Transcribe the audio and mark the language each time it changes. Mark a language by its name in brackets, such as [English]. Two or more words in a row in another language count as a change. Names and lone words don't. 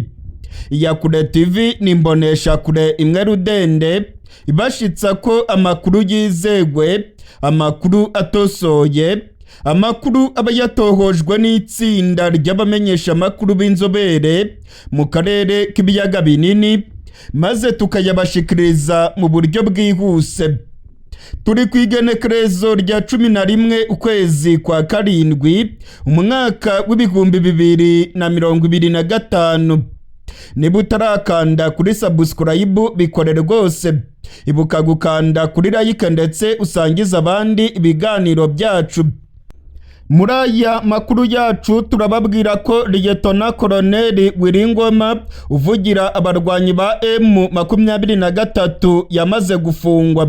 [Kinyarwanda] Iyakure TV ni imbonesha kure imwe rudende ibashitsa ko amakuru yizegwe, amakuru atosoye, amakuru aba yatohojwe n'itsinda ry'abamenyesha amakuru b'inzobere mu karere k'ibiyaga binini, maze tukayabashikiriza mu buryo bwihuse. Turi kwigenekerezo rya 11 ukwezi kwa karindwi umwaka w'ibihumbi 2025. Niba utarakanda kuri subscribe bikore rwose, ibuka gukanda kuri like ndetse usangiza abandi ibiganiro byacu. Muri aya makuru yacu turababwira ko Liyetona Koloneli Willy Ngoma uvugira abarwanyi ba M23 yamaze gufungwa.